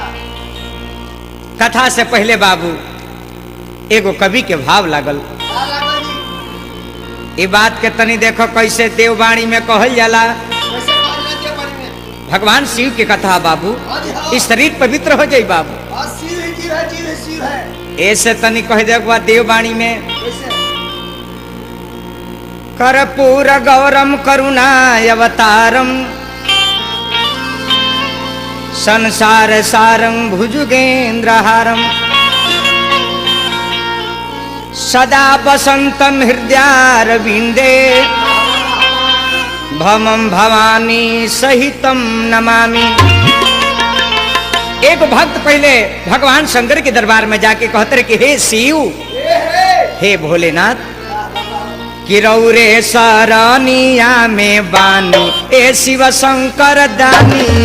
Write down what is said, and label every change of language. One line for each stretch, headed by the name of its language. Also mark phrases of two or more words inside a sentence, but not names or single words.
Bhojpuri: कथा से पहले बाबू एगो कवि के भाव लागल। ये बात के तनी देखो कैसे देववाणी में कहल जाला। भगवान शिव के कथा बाबू, इस शरीर पवित्र हो जाई बाबू। ऐसे तनी कह दे देववाणी में
Sanskrit: कर्पूर गौरम करुणाय अवतारम संसार सारं भुजगेन्द्रहारम सदा वसंतम हृदयारविंदे भमं भवानी सहितम नमामि।
Bhojpuri: एक भक्त पहले भगवान शंकर के दरबार में जाके कहते कि हे शिव, हे भोलेनाथ, कि रौरे सरनिया में बानी ए शिव शंकर दानी।